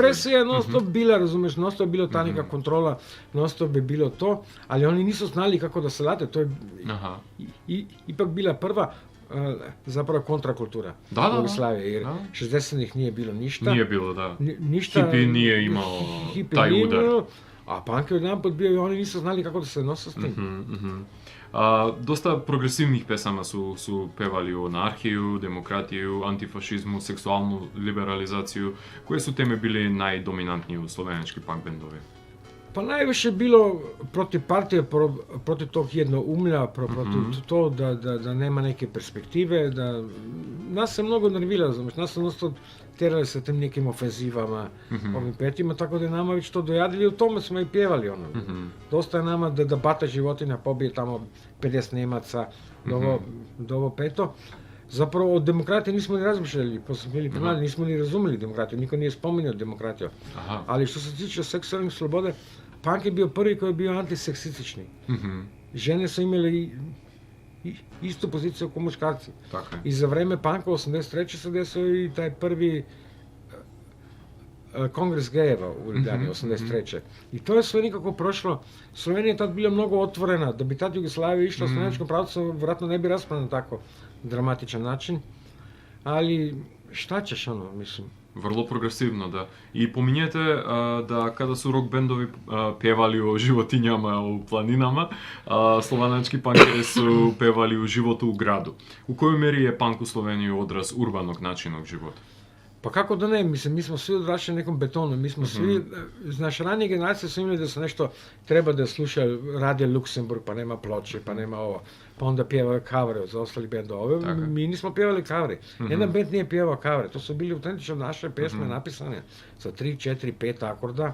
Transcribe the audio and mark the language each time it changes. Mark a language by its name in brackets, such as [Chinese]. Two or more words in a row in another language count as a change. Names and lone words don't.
[Serbian] represija je non stop bila, razumeš, non stop je bilo ta neka kontrola, non stop je bilo to, ali oni nisu znali kako da se late, to je Aha. ipak bila prva zapravo kontrakultura Da. Jugoslavije, jer Da. 60-ih nije bilo ništa. Nije bilo, da. Ništa, Hipi nije imao hipi taj nije udar. imao, a punk je odjedanput bio i oni nisu znali kako da se nose s tim. Доста прогресивних песама су певали о анархију, демократију, антифашизму, сексуалну либерализацију. [Macedonian] Кои су теме били најдоминантни у словенечки панк бендови? [Serbian] Pa najviše bilo protiv partije, protiv tog jednoumlja, protiv to da nema neke perspektive, da nas se mnogo nervira, razumeš, nas se jednostavno terali sa tim nekim ofenzivama, ovim petima, tako da je nama već to dojadili, o tome smo i pjevali, ono. Dosta je nama da bata životinja pobije tamo 50 Nemaca, do ovo peto. Zapravo od demokratije nismo ni razmišljali, pa smo bili penali, nismo ni razumeli demokratiju, niko nije spominjao demokratiju. Aha. Ali što se tiče seksualnih slobode, punk je bio prvi koji je bio antiseksistični. Žene su imali istu poziciju kao muškarci. [Macedonian] Така е. [Serbian] I za vreme punka 83. se desio i taj prvi kongres gejeva u Ljubljani 83. I to je sve nikako prošlo. Slovenija je tad bila mnogo otvorena, da bi tad Jugoslavija išla u slovenačkom pravcu, vjerojatno ne bi raspravljena na tako dramatičan način. Ali šta ćeš, ono, mislim. Врло прогресивно, да. И помињете да када су рок бендови певали о животињама у планинама, словенечки панкери су певали о животу у граду. [Macedonian] У кој мери е панк у Словенија одраз урбаног начинот живота? [Serbian] Pa kako da ne, mislim, mi smo svi odrašli na nekom betonu, mi smo svi, znaš, ranije generacije su imali da se nešto treba da slušaju, rade Luksemburg, pa nema ploče, pa nema ovo, pa onda pjevaju kavre za ostali bendove. Tako je. Mi nismo pjevali kavre. Jedan bend nije pjevao kavre, to su bili autentično naše pjesme napisane sa 3, 4, 5 akorda,